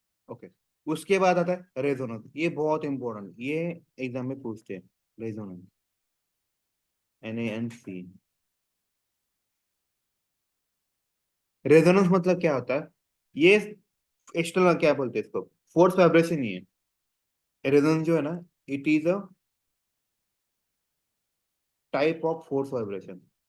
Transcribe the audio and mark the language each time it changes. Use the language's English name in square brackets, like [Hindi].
[Hindi] Okay, उसके बाद आता है रेजोनेंस। ये बहुत इंपॉर्टेंट, ये एग्जाम में पूछते हैं। Resonance, NaNC। रेजोनेंस मतलब क्या होता है? ये एक्सटर्नल क्या बोलते हैं इसको? फोर्स वाइब्रेशन ही है। रेजोनेंस जो है ना, [English] It is a type of force vibration.